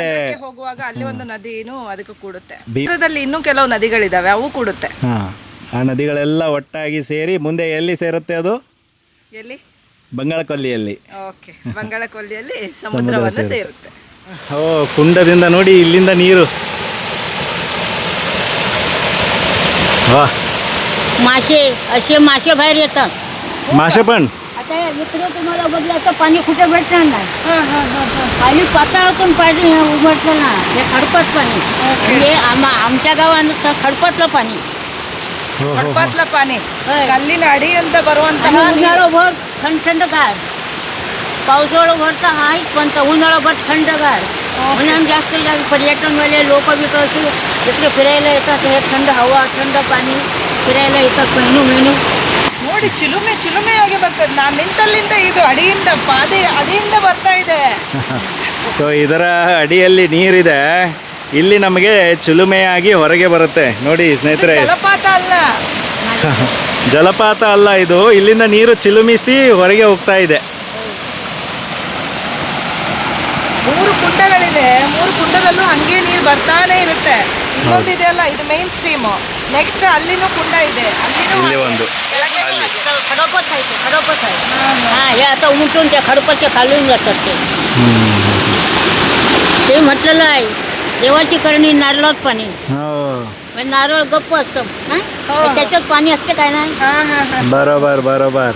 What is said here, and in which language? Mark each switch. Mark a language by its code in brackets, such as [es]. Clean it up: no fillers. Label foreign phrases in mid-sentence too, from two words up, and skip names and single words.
[kn] ಹೋಗುವಾಗ ಅಲ್ಲಿ ಒಂದು ನದಿನು ಅದಕ್ಕೆ ಕೂಡುತ್ತೆ. ಬೀರದಲ್ಲಿ ಇನ್ನೂ ಕೆಲವು ನದಿಗಳಿದಾವೆ, ಅವು ಕೂಡುತ್ತೆ. ಆ ನದಿಗಳೆಲ್ಲ ಒಟ್ಟಾಗಿ ಸೇರಿ ಮುಂದೆ ಎಲ್ಲಿ ಸೇರುತ್ತೆ? ಅದು ಎಲ್ಲಿ? ಬಂಗಾಳಕೊಲ್ಲಿಯಲ್ಲಿ. ಓಕೆ, ಬಂಗಾಳಕೊಲ್ಲಿಯಲ್ಲಿ ಸಮುದ್ರವನ್ನು ಸೇರುತ್ತೆ. ಓ, ಕುಂಡದಿಂದ ನೋಡಿ ಇಲ್ಲಿಂದ ನೀರು. [mr] वा, मासे असे मासे बाहेर येतात. मासे पण. आता इकडे तुम्हाला बघितलं पाणी कुठे भेटणार नाही. खाली पाताळातून पाणी उमटलं ना, हे खडपत पाणी. म्हणजे आमच्या गावात खडपतलं पाणी. खडपातलं पाणी, [kn] ಕಲ್ಲಿನ ಅಡಿಯಿಂದ ಬರುವಂತಹ [mr] उन्हाळाभर थंडगार, पावसाळाभर तर आहेच, पण उन्हाळाभर थंडगार. म्हणून जास्तीत जास्त पर्यटनवाले लोक बी कसे इकडे फिरायला येतात. हे थंड हवा, थंड पाणी फिरायला येतात महिनू. [kn] ನೋಡಿ ಚಿಲುಮೆ ಚಿಲುಮೆಯಾಗಿ ಬರ್ತದೆ. ನಾನು ನಿಂತಲ್ಲಿಂದ ಇದು ಅಡಿಯಿಂದ ಅಡಿಯಿಂದ ಬರ್ತಾ ಇದೆ. ಸೊ ಇದರ ಅಡಿಯಲ್ಲಿ ನೀರಿದೆ, ಇಲ್ಲಿ ನಮಗೆ ಚಿಲುಮೆಯಾಗಿ ಹೊರಗೆ ಬರುತ್ತೆ. ನೋಡಿ ಸ್ನೇಹಿತರೆ, ಜಲಪಾತ ಅಲ್ಲ, ಜಲಪಾತ ಅಲ್ಲ ಇದು, ಇಲ್ಲಿಂದ ನೀರು ಚಿಲುಮಿಸಿ ಹೊರಗೆ ಹೋಗ್ತಾ ಇದೆ. 3 ಕುಂಡಗಳಿದೆ, 3 ಕುಂಡದಲ್ಲೂ ಹಂಗೆ ನೀರು ಬರ್ತಾನೆ ಇರುತ್ತೆ. ಇನ್ನೊಂದು ಇದೆ ಅಲ್ಲ, ಇದು [en] main stream. [kn] ನೆಕ್ಸ್ಟ್ ಅಲ್ಲಿನೂ ಕುಂಡ ಇದೆ, ಇಲ್ಲಿ ಒಂದು [mr] खडपत आहे ते, खडपत आहे. हां, हे आता उमटून त्या खडपतच्या खालून जातात ते म्हटलेलं आहे. देवाची करणी नारळात पाणी. नारळ गप्प असतं, त्याच्यात पाणी असते काय नाही. बरोबर बरोबर,